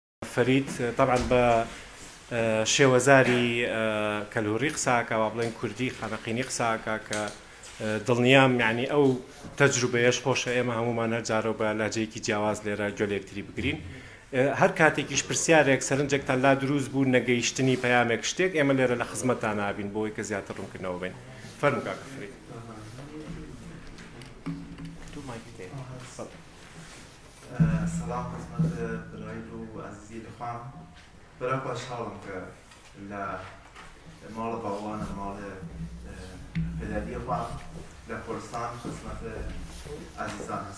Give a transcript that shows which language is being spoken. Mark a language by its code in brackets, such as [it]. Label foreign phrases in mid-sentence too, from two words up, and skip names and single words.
[ckb] فرید طبعا بە شێوەزاری کەلووری قساکە و بڵێن کوردی خانەقینی قساکە کە دڵنیام یعنی ئەو تەجروبەیەش خۆشە ئێمە هەمومان هەرجارە بە لەهجەیەکی جیاواز لێرە گوێ لە یەکتری بگرین. هەر کاتێکیش پرسیارێک سەرنجێکتان لا دروست بوو نەگەیشتنی پەیامێک شتێک ئێمە لێرە لە خزمەتتان نابین بۆ ئەوەی کە زیاتر ڕوونکردنەوە بین. فەرموو کاکە فرید. [fa] سلام خدمت برای و عزیزی لخوام برای خوشحالم که مال باوان مال پدری خوام در کردستان خدمت عزیزان هست.